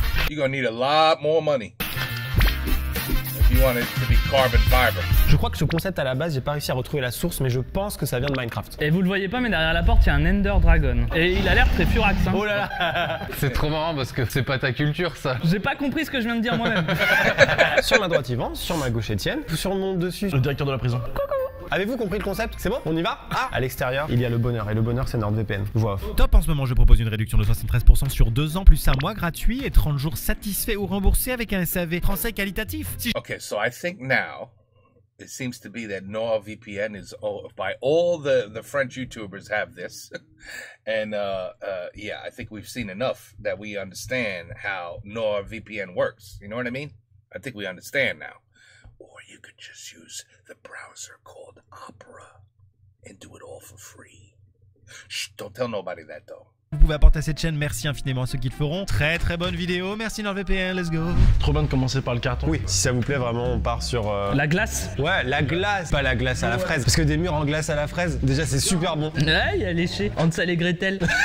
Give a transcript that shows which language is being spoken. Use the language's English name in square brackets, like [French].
[English] You're gonna need a lot more money if you want it to be carbon fiber. [French] Je crois que ce concept à la base, j'ai pas réussi à retrouver la source, mais je pense que ça vient de Minecraft. Et vous le voyez pas, mais derrière la porte, il y a un Ender Dragon. Et il a l'air très furax. Hein. Oh là là. C'est trop marrant parce que c'est pas ta culture ça. J'ai pas compris ce que je viens de dire moi-même. Sur ma droite, Yvan, sur ma gauche, Étienne. Sur le nom dessus. Le directeur de la prison. Avez-vous compris le concept? C'est bon? On y va? Ah! À l'extérieur, il y a le bonheur. Et le bonheur, c'est NordVPN. Voix off. Top, en ce moment je propose une réduction de 73% sur 2 ans plus un mois gratuit et 30 jours satisfaits ou remboursés avec un SAV français qualitatif. Si [English] Okay, so I think now it seems to be that NordVPN is by all the French YouTubers have this, and yeah, I think we've seen enough that we understand how NordVPN works. You know what I mean? I think we understand now. Or you could just use the browser called Opera and do it all for free. Shh, don't tell nobody that though. [French] vous pouvez apporter à cette chaîne, merci infiniment à ceux qui le feront. Très très bonne vidéo, merci NordVPN, [English] let's go. [French] Trop bien de commencer par le carton. Oui, si ça vous plaît, vraiment, on part sur. La glace. Ouais, la glace, pas la glace à la fraise. Parce que des murs en glace à la fraise, déjà c'est super bon. Ouais, il a léché. Hansel et Gretel.